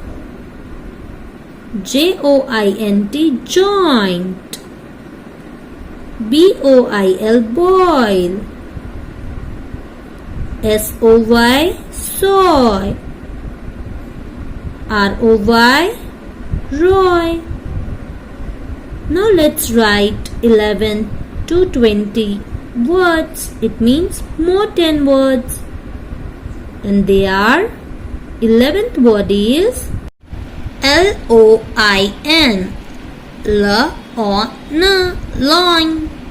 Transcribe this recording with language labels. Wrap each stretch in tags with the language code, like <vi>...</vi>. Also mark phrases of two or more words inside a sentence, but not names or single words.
<en>J-O-I-N-T, joint. B-O-I-L, boil. S-O-Y, soy. R-O-Y, roy. Now let's write 11 to 20 words. It means more 10 words. And they are, 11th word is L-O-I-N, L-O-N, loin.</en>